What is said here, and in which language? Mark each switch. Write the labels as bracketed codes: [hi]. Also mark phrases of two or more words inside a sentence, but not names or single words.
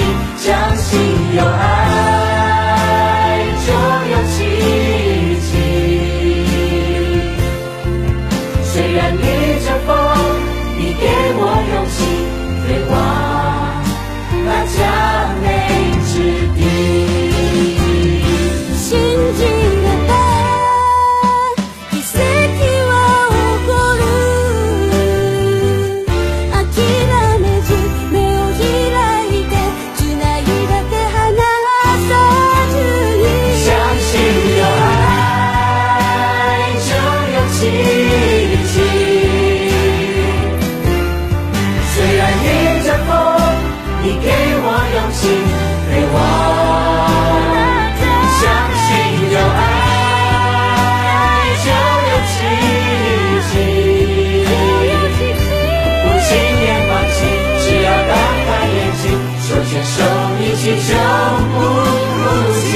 [zh] 相信有爱就有奇迹，虽然逆着风，你给我勇气，飞往那佳美之地。 [ja] 信じれば奇跡は起こる。諦めず目を開いて繋いだ手離さずに。 [zh] 相信有爱就有奇迹，虽然逆着风，你给我勇气，飞往。相信有爱就有奇迹，不轻言放弃，只要打开眼睛，手牵手一起就不孤寂。